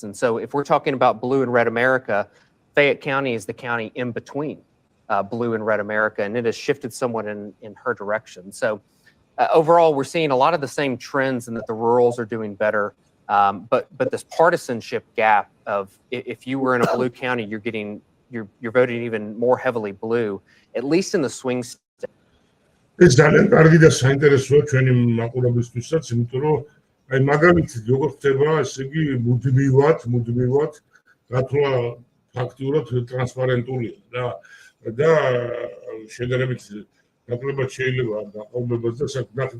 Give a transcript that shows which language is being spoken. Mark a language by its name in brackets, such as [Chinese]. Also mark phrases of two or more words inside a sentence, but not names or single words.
[English] And so if we're talking about blue and red America, Fayette County is the county in between blue and red America, and it has shifted somewhat in her direction. So overall, we're seeing a lot of the same trends in that the rurals are doing better. But this partisanship gap of if you were in a blue county, you're voting even more heavily blue, at least in the swing state. [Georgian] ეს ძალიან კარგი და საინტერესოა ჩვენი მაყურებლისთვისაც, იმიტომ რომ აი მაგალითად როგორ ხდება, ესე იგი მუდმივად გათვლა ფაქტიურად ტრანსპარენტულია და შედარებით ნაკლებად შეიძლება გაყოლებას და საკუთარ